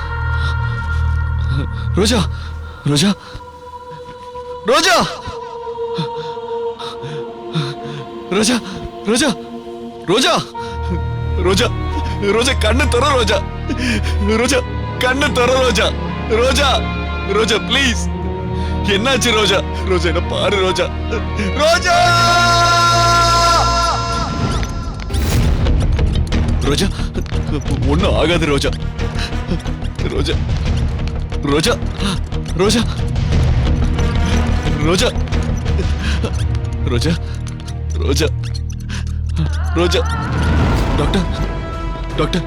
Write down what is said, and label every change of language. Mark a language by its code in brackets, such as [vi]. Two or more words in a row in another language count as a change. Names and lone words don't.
[ta] Roja. Roja. Roja. Roja. Roja. ரோஜா. ரோஜா. ரோஜா கண்ணு தொற ரோஜா. ரோஜா கண்ணு தொற ரோஜா. ரோஜா. Roja please. என்னாச்சு ரோஜா? ரோஜா என்ன பாரு ரோஜா. ரோஜா! ரோஜா ஒண்ணும் ஆகாது ரோஜா. ரோஜா ரோஜா ரோஜா ரோஜா ரோஜா ரோஜா ரோஜா [en] doctor doctor